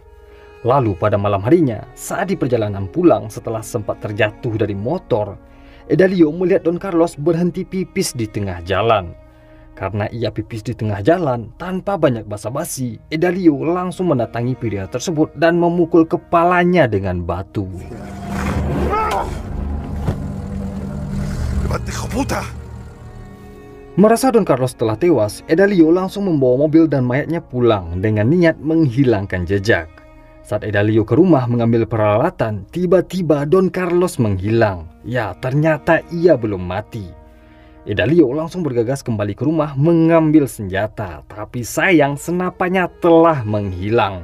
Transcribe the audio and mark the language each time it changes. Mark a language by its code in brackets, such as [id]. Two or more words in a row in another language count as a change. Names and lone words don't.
[id] Lalu pada malam harinya, saat di perjalanan pulang setelah sempat terjatuh dari motor, Edalio melihat Don Carlos berhenti pipis di tengah jalan. Karena ia pipis di tengah jalan, tanpa banyak basa-basi, Edalio langsung mendatangi pria tersebut dan memukul kepalanya dengan batu. [es] ¡Levante, hijo puta! [id] Merasa Don Carlos telah tewas, Edalio langsung membawa mobil dan mayatnya pulang dengan niat menghilangkan jejak. Saat Edalio ke rumah mengambil peralatan, tiba-tiba Don Carlos menghilang. Ya, ternyata ia belum mati. Edalio langsung bergegas kembali ke rumah mengambil senjata, tapi sayang senapannya telah menghilang.